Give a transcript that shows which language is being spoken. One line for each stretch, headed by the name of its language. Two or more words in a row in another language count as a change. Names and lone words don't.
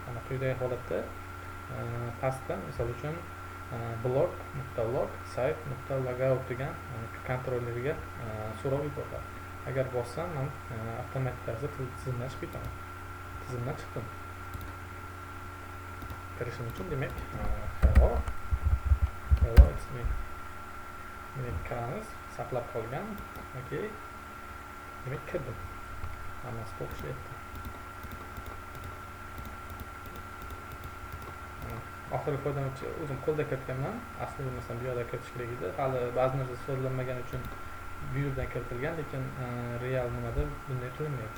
Uzbek: Mana quyidagi holatda pastda misol uchun block.log site.logout degan kontrolleriga so'rov yuboriladi. Agar bossam, men avtomatik tarzda tizimdan chiqib ketaman. Tizimdan chiqdim. Kirishim uchun demak
English: hello it's me.
Uzbek: Demak kiramiz, saqlab qolgan. Okay. Demak kirdim. Hammasi to'g'ri ishlayapti. Oxirgi foydalanuvchi o'zim qo'lda kiritganman. Aslida bo'lmasam bu yerda kiritish kerak edi. Hali ba'zi narsa sozlanmagani uchun bu yerdan kiritilgan, lekin real nimada bunday qilinmayapti.